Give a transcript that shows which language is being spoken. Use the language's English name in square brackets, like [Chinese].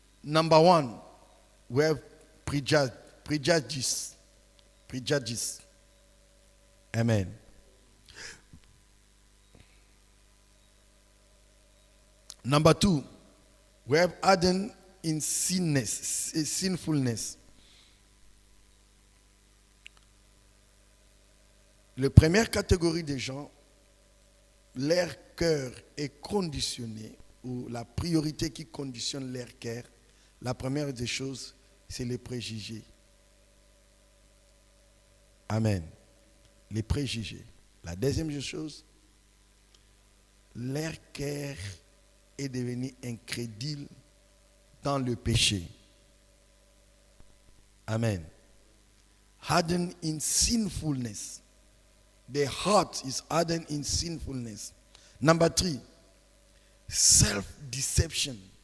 [English] Number one, we have prejudice. Prejudice. Amen. Number two, we have hardened in sinfulness. [French] La première catégorie des gens, leur cœur est conditionné, ou la priorité qui conditionne leur cœur, la première des choses, c'est les préjugés. Amen. Les préjugés. La deuxième chose, leur cœur est devenu incrédule dans le péché. Amen. [English] Hardened in sinfulness. The heart is hardened in sinfulness. Number three, self-deception.